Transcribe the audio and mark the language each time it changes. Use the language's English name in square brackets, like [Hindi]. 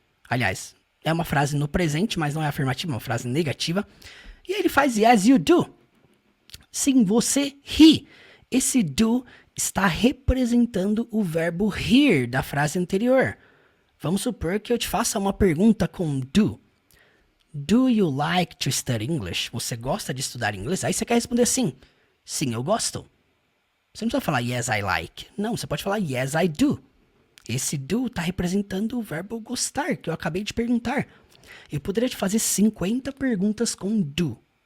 [Portuguese] Aliás, é uma frase no presente, mas não é afirmativa, é uma frase negativa. E aí ele faz [English] yes, you do. [Portuguese] Sim, você ri. Esse do está representando o verbo rir da frase anterior. Vamos supor que eu te faça uma pergunta com do. [English] Do you like to study English? [Portuguese] Você gosta de estudar inglês? Aí você quer responder sim. Sim, eu gosto. Você não precisa falar [English] yes, I like. [Portuguese] Não, você pode falar [English] yes, I do. [Portuguese] Esse do está representando o verbo gostar, que eu acabei de perguntar. Eu poderia te fazer 50 perguntas com do.